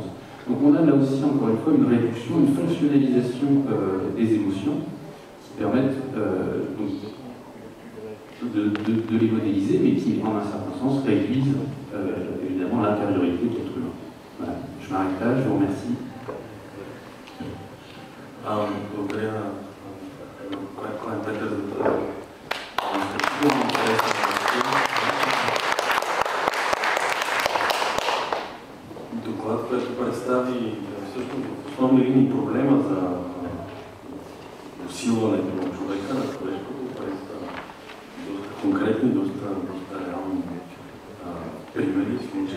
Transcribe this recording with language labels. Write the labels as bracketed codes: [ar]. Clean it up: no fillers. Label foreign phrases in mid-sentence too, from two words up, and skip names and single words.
[fr] Donc on a là aussi, encore une fois, une réduction, une fonctionnalisation des émotions qui permettent de les modéliser, mais qui, en un certain sens, réduisent évidemment l'intériorité de l'être humain. Voilà, je m'arrête là, je vous remercie. [bg] Доклад, който представи всъщност основни линии проблема за усилването на човека, на човешкото, през доста конкретни, доста реални примери, случаи.